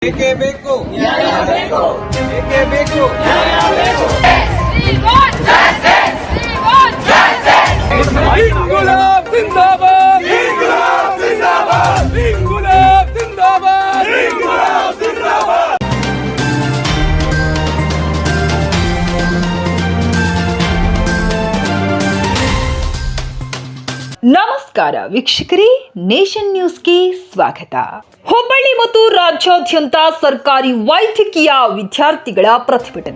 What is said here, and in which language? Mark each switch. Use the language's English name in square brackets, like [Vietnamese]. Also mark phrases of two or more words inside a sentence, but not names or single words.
[Kannada] ಏಕೆ ಬೇಕು ಏಕೆ ಬೇಕು [Hindi] इंकुलाब जिंदाबाद इंकुलाब जिंदाबाद इंकुलाब जिंदाबाद इंकुलाब जिंदाबाद। [Kannada] ನಮಸ್ಕಾರ ವೀಕ್ಷಕರೇ, ನೇಷನ್ ನ್ಯೂಸ್ಗೆ ಸ್ವಾಗತ. ಹುಬ್ಬಳ್ಳಿ ಮತ್ತು ರಾಜ್ಯಾದ್ಯಂತ ಸರ್ಕಾರಿ ವೈದ್ಯಕೀಯ ವಿದ್ಯಾರ್ಥಿಗಳ ಪ್ರತಿಭಟನೆ.